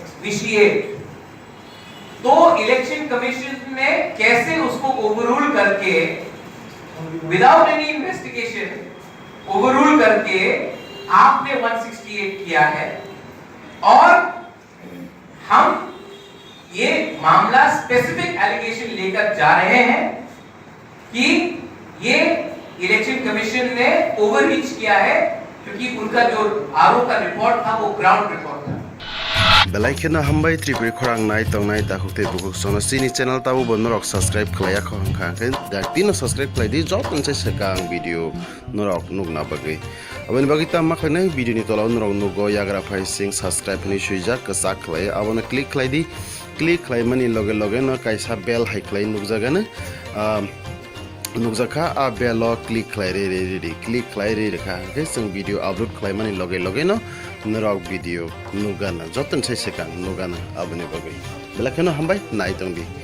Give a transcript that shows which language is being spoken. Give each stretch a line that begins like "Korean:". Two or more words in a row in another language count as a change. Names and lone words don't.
Hindi: तो
English: election commission
Hindi: ने कैसे उसको ओवररूल करके,
English: without any investigation overrule
Hindi: करके आपने 168 किया है, और हम ये मामला
English: specific allegation
Hindi: लेकर जा रहे हैं कि ये
English: election commission
Hindi: ने ओवररीच किया है, क्योंकि उनका जो आरओ का रिपोर्ट था वो
English: ground report
Hindi: था।
Kok Borok: बेलाइखेना हमबाय त्रिपुरी खरां नाय तंगनाय दाखुते बुकुक सोना सिनी चैनल ताबो बनरक सब्सक्राइब खलाया खंखांखे दातिनो सब्सक्राइब खलायदि जब मोनसे सेकां वीडियो नरक नुगना बगै अबनि बगिता माखने वीडियो नि तलाव नरक नुगो याग्रा फाइ सिंग सब्सक्राइब नि सुइजा कसा खलाय अबने क्लिक खलायदि क्लिक खलायमानि लगे लगे न कायसा बेल हाइ खलाय नुगजागानो नुकजाखा आ बेल क्लिक खालाय क्लिक खालाय रेखा जों वीडियो अपलोड खालायमानि लगे लगे न नरक वीडियो नुगाना जतन से सेकां नुगाना अबनि बगै बेलाखेनो हामबाय नाय तंगदि।